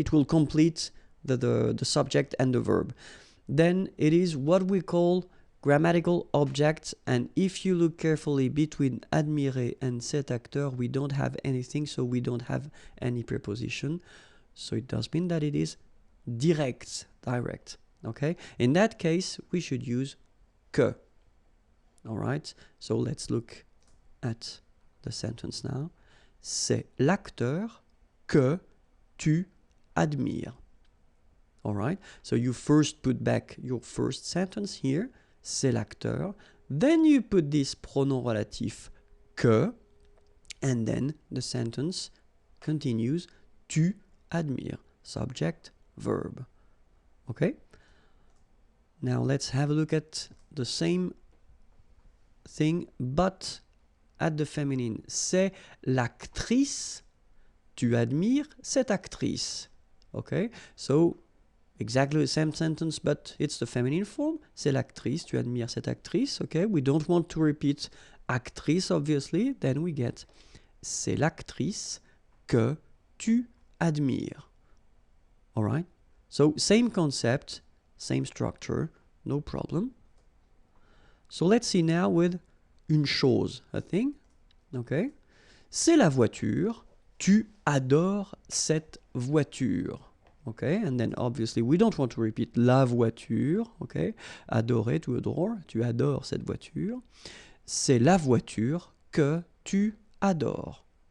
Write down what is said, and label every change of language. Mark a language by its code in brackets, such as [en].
[en] It will complete the subject and the verb. Then it is what we call grammatical objects, and if you look carefully between admirer and [fr] cet acteur, [en] we don't have anything, so we don't have any preposition. So it does mean that it is direct. Okay, in that case, we should use que. All right, so let's look at the sentence now. [fr] C'est l'acteur que tu admires. [en] All right, so you first put back your first sentence here, [fr] c'est l'acteur. [en] Then you put this pronom relatif que, and then the sentence continues, [fr] tu admires, [en] subject, verb. Okay? Now let's have a look at the same thing, but at the feminine. [fr] C'est l'actrice, tu admires cette actrice. Okay? So [en] exactly the same sentence, but it's the feminine form. [fr] C'est l'actrice, tu admires cette actrice. [en] Okay, we don't want to repeat actrice, obviously. Then we get [fr] c'est l'actrice que tu admires. [en] All right? So same concept, same structure, no problem. So let's see now with une chose, a thing. Okay? [fr] C'est la voiture, tu adores cette voiture. [en] Okay? And then obviously we don't want to repeat [fr] la voiture. [en] Okay? [fr] Adorer, [en] to adore, [fr] tu adores cette voiture. C'est la voiture que tu adores.